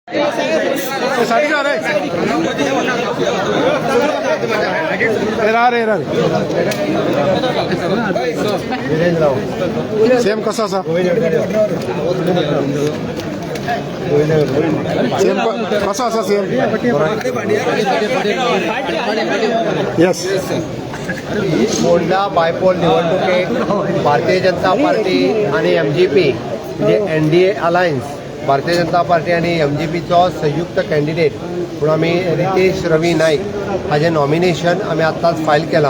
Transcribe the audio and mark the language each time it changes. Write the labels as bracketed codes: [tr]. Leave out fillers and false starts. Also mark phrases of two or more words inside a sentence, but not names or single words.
[mr] सेम कसा असा सेम कसा असा सेम यस फोंडा बायपोल निवडणुकेक भारतीय जनता पार्टी आणि MGP म्हणजे NDA अलायन्स भारतीय जनता पार्टी आणि MGPचो संयुक्त कॅन्डिडेट म्हणून आम्ही रितेश रवी नाईक हाजे नॉमिनेशन आम्ही आत्ताच फायल केला.